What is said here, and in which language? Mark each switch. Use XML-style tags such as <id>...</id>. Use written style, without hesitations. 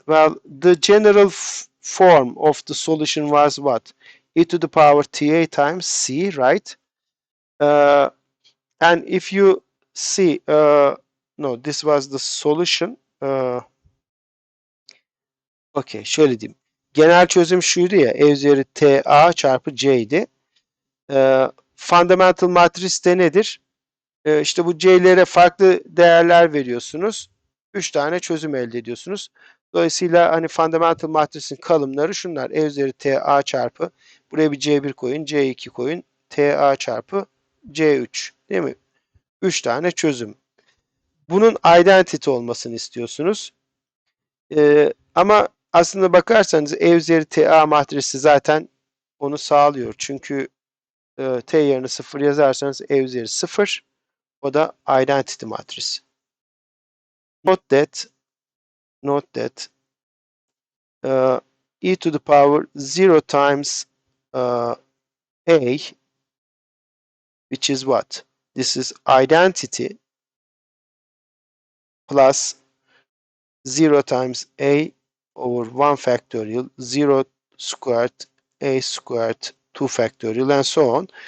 <en>Well, the general form of the solution was what? E to the power ta times c, right? Uh, and if you see, no, this was the solution.</en> <tr>Okey, şöyle diyeyim. Genel çözüm şuydu ya, e üzeri ta çarpı c'ydi. Fundamental matris de nedir? İşte bu c'lere farklı değerler veriyorsunuz. 3 tane çözüm elde ediyorsunuz. Dolayısıyla hani fundamental matrisin kalımları şunlar. E üzeri ta çarpı, buraya bir c1 koyun, c2 koyun, ta çarpı c3, değil mi? 3 tane çözüm. Bunun identity olmasını istiyorsunuz. Ama aslında bakarsanız E üzeri TA matrisi zaten onu sağlıyor. Çünkü T yerine 0 yazarsanız E üzeri 0, o da identity matrisi.</tr> <en>Note that e to the power 0 times A, which is what? This is identity plus 0 times A over 1 factorial, 0 squared, A squared, 2 factorial, and so on.</en>